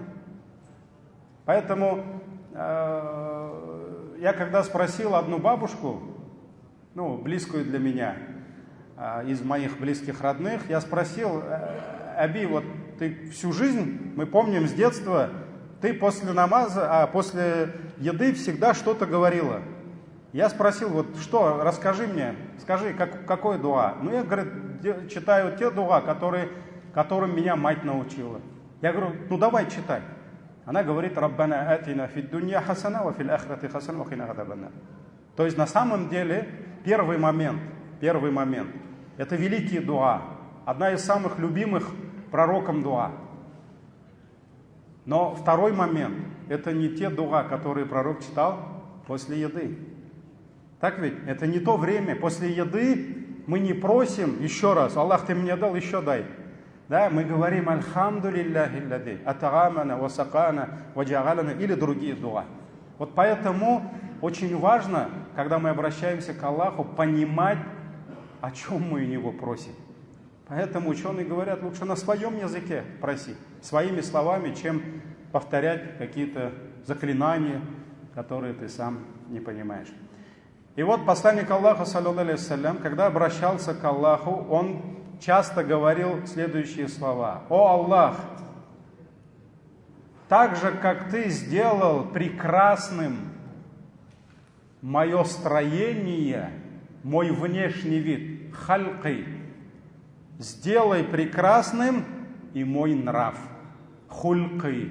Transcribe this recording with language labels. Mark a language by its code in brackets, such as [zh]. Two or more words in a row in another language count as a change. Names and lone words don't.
[ru] Поэтому я когда спросил одну бабушку, близкую для меня, из моих близких родных, я спросил: Аби, вот ты всю жизнь, мы помним с детства, ты после намаза, после еды всегда что-то говорила. Я спросил, вот что, расскажи мне, скажи, какой дуа? Я, говорит, читаю те дуа, которым меня мать научила. Я говорю, давай читай. Она говорит: [ar] ربنا آتنا في الدنيا حسنة وفي الآخرة حسنة وقنا عذاب النار. [ru] То есть на самом деле первый момент, это великие дуа, одна из самых любимых пророком дуа. Но второй момент, это не те дуа, которые пророк читал после еды. Так ведь? Это не то время. После еды мы не просим еще раз: Аллах, ты мне дал, еще дай. Да, мы говорим: [ar] الحمد لله الذي أطعمنا وسقانا وجعلنا, [ru] или другие дуа. Вот поэтому очень важно, когда мы обращаемся к Аллаху, понимать, о чем мы у Него просим. Поэтому ученые говорят, лучше на своем языке проси, своими словами, чем повторять какие-то заклинания, которые ты сам не понимаешь. И вот посланник Аллаха, [ar] صلى الله عليه وسلم, [ru] когда обращался к Аллаху, он часто говорил следующие слова: «О Аллах, так же, как Ты сделал прекрасным мое строение, мой внешний вид, хальки, сделай прекрасным и мой нрав, хульки».